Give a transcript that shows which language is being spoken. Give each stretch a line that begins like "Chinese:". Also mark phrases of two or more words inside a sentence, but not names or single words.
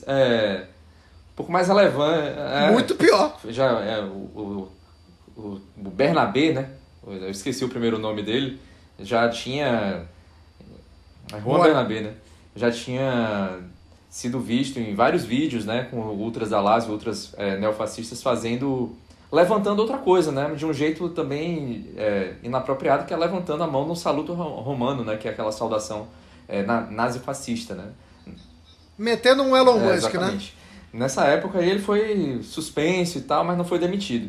Portuguese: um pouco mais relevante. Muito pior. Já o Bernabé, né? Eu esqueci o primeiro nome dele. Já tinha... Juan Bernabé, né? Já tinha sido visto em vários vídeos, né? Com ultras da Lazio, ultras neofascistas levantando outra coisa, né? De um jeito também inapropriado, que é levantando a mão no
Italian: saluto romano,
Portuguese: né? Que é aquela saudação nazifascista, né? Metendo um Elon Musk, né? nessa época ele foi suspenso e tal, mas não foi demitido.